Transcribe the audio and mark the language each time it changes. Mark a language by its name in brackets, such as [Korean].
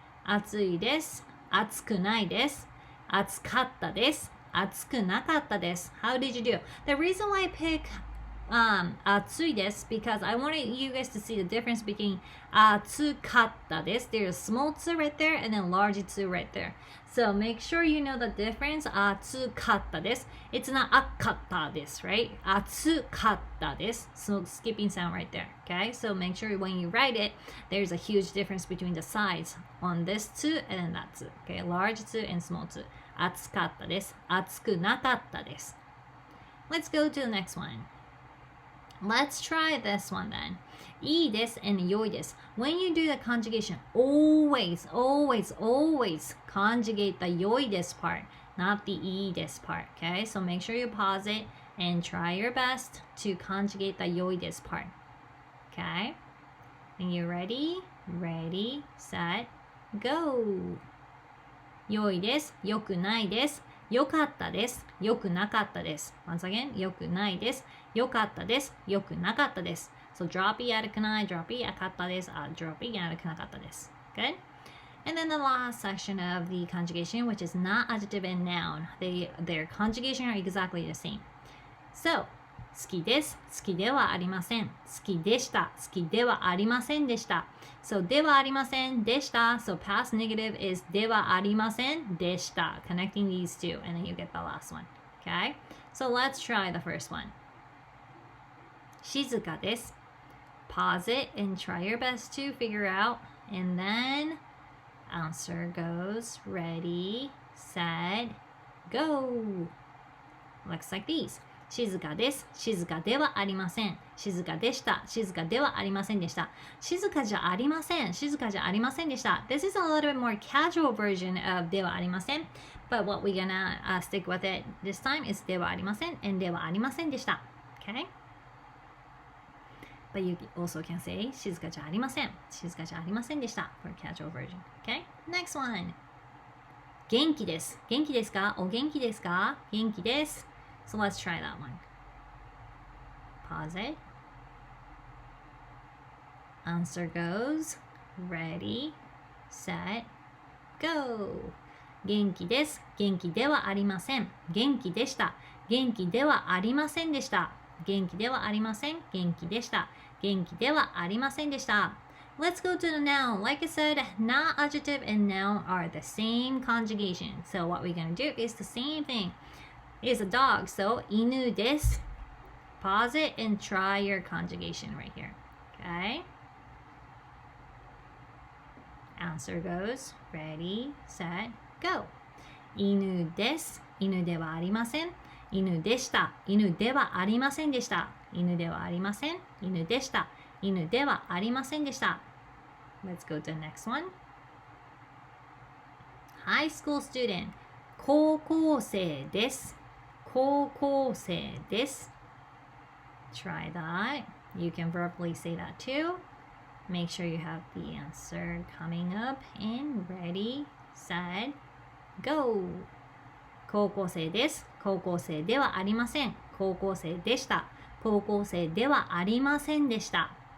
[Japanese] 暑いです。暑くないです。暑かったです。暑くなかったです。 [English] How did you do? The reason why I pick [Japanese] 暑いです [English] because I wanted you guys to see the difference between [Japanese] 暑かったです [English] There's a small 2 right there and then large 2 right there. So make sure you know the difference. [Japanese] 暑かったです [English] It's not [Japanese] あかったです [English] right? [Japanese] 暑かったです [English] So skipping sound right there. Okay? So make sure when you write it, there's a huge difference between the sides on this 2 and then that 2. Okay? Large 2 and small 2. [Japanese] 暑かったです。暑くなかったです。 [English] Let's go to the next one. Let's try this one then. [Japanese] いいです [English] and [Japanese] 良いです。 [English] When you do the conjugation, always, always, always conjugate the [Japanese] 良いです [English] part, not the [Japanese] いいです [English] part. Okay? So make sure you pause it and try your best to conjugate the [Japanese] 良いです [English] part. Okay? And you ready? Ready, set, go. [Japanese] 良いです。良くないです。良かったです。良くなかったです。 [English] Once again, [Japanese] 良くないです。良かったです。良くなかったです。So drop い悪くない、drop い良かったです。drop い悪くなかったです。 [English] Good? And then the last section of the conjugation, which is not adjective and noun. Their conjugation are exactly the same. [Japanese] So, 好きです。好きではありません。好きでした。好きではありませんでした。 So, ではありませんでした。 [English] So, past negative is [Japanese] ではありませんでした。 [English] Connecting these two, and then you get the last one. Okay? So, let's try the first one. [Japanese] 静かです。 [English] Pause it and try your best to figure out. And then, answer goes ready, set, go. Looks like these. [Japanese] 静かです。静かではありません。静かでした。静かではありませんでした。静かじゃありません。静かじゃありませんでした。 [English] This is a little bit more casual version of [Japanese] ではありません。 [English] But what we're gonna stick with it this time is ではありません and [Japanese] ではありませんでした。 [English] Okay? But you also can say [Japanese] 静かじゃありません。静かじゃありませんでした [English] for casual version. Okay? Next one. [Japanese] 元気です。元気ですか？お元気ですか？元気です。 [English] So let's try that one. Pause it. Answer goes ready, set, go. [Japanese] 元気です。元気ではありません。元気でした。元気ではありませんでした。元気ではありません。元気でした。元気ではありませんでした。 [English] Let's go to the noun. Like I said, not adjective and noun are the same conjugation. So what we're going to do is the same thing. It is a dog, so [Japanese] 犬です. [English] Pause it and try your conjugation right here. Okay? Answer goes ready, set, go. [Japanese] 犬です。犬ではありません。犬でした。犬ではありませんでした。犬ではありません。犬でした。犬ではありませんでした。 [English] Let's go to the next one. High school student. [Japanese] 高校生です。高校生です。 [English] Try that. You can verbally say that too. Make sure you have the answer coming up and ready, set, go. [Japanese] 高校生です。高校生ではありません。高校生でした。高校生ではありませんでした。